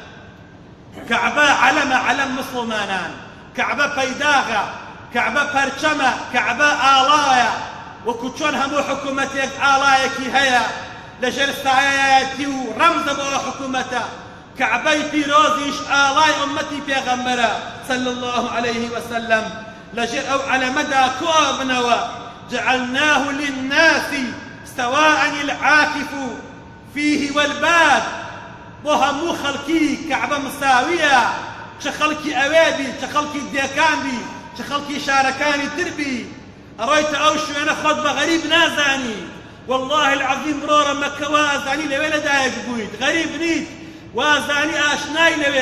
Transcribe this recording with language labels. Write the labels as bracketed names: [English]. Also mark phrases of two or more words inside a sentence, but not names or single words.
[Central Kurdish] کەعبە عەلەمە، عەلەم مسڵمانان، کەعبە پەیداغە، کەعبە پەرچەمە، کەعبە ئاڵایە، وەکو چۆن هەموو حکوومەتێک ئاڵایەکی هەیە لەژێر سایەتی و ڕەمزە بۆ حکوومەتە. کەعبەی پیرۆزیش ئاڵای ئومەتی پێغەمبەرە [Arabic] صلی الله عليه وسلم، [Central Kurdish] لەژێر ئەو عەلەمەدا کۆ بنەوە [Arabic] جعلناه للناس سواء العاكف فيه والباد، [Central Kurdish] بۆ هەموو خەڵکی کەعبە مساویە، چه خەڵکی ئەوێ بی، چه خەڵکی دێکان بی، چه خەڵکی شارەکانی تر بی. ئەڕۆیتە ئەو شوێنە خۆت بە غەریب نازانی، [Arabic] والله العەظیم [Central Kurdish] بڕۆرە مەکە وازانی لەوێ لەدایک بوویت، غەریب نیت، وازانی ئاشنای لەوێ.